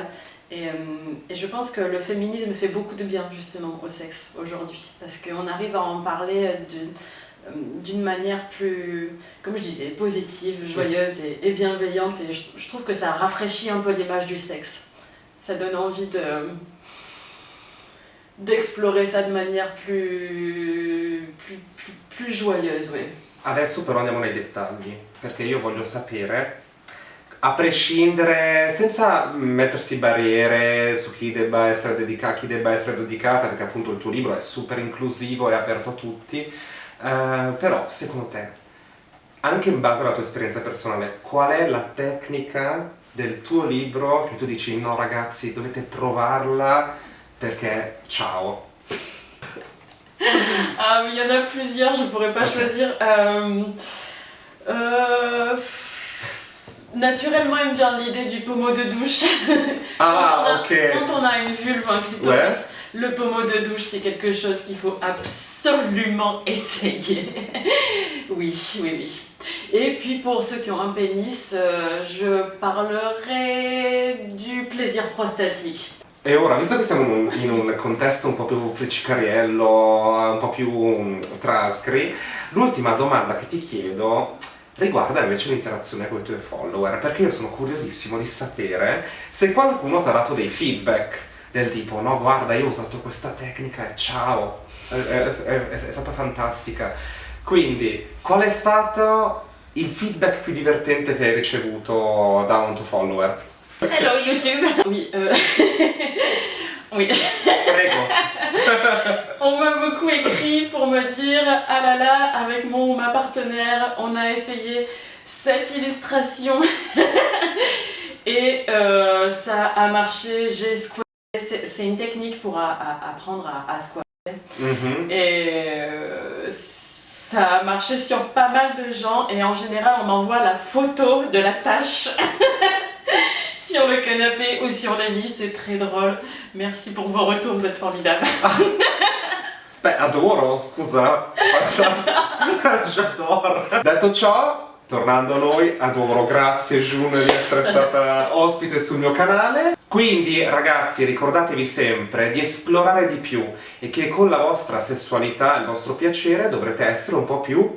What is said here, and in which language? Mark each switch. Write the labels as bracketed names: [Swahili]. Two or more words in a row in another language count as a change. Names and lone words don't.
[French] Et je pense que le féminisme fait beaucoup de bien justement au sexe aujourd'hui, parce qu'on arrive à en parler d'une manière plus, comme je disais, positive, joyeuse et bienveillante, et je trouve que ça rafraîchit un peu l'image du sexe. Ça donne envie d'explorer ça de manière plus joyeuse, oui. [Italian] Adesso però andiamo nei dettagli, perché io voglio sapere, a prescindere, senza mettersi barriere su chi debba essere dedicata, perché appunto il tuo libro è super inclusivo e aperto a tutti, però secondo te, anche in base alla tua esperienza personale, qual è la tecnica del tuo libro che tu dici no ragazzi dovete provarla perché ciao? [French] Il y en a plusieurs, je pourrais pas choisir. Naturellement, il me vient l'idée du pommeau de douche. Quand on a une vulve, un clitoris, le pommeau de douche, c'est quelque chose qu'il faut absolument essayer. Oui. Et puis pour ceux qui ont un pénis, je parlerai du plaisir prostatique. [Italian] E ora, visto che siamo in un contesto un po' più freccicariello, un po' più trasgri, l'ultima domanda che ti chiedo riguarda invece l'interazione con i tuoi follower, perché io sono curiosissimo di sapere se qualcuno ti ha dato dei feedback del tipo no guarda io ho usato questa tecnica e ciao, è stata fantastica. Quindi qual è stato il feedback più divertente che hai ricevuto da un tuo follower? [French] Hello YouTube. Oui. Oui. [Italian] Prego. [French] On m'a beaucoup écrit pour me dire ah là là, avec mon ou ma partenaire, on a essayé cette illustration et ça a marché, j'ai squatté C'est une technique pour apprendre à se coiffer. Mhm. Et ça a marché sur pas mal de gens. Et en général, on m'envoie la photo de la tache sur le canapé ou sur le lit. C'est très drôle. Merci pour vos retours, vous êtes formidables. [Italian] Beh, adoro, scusa. J'adoro. Detto ciò, tornando a noi, adoro, grazie Jun di essere stata ospite sul mio canale. Quindi ragazzi, ricordatevi sempre di esplorare di più e che con la vostra sessualità, il vostro piacere, dovrete essere un po' più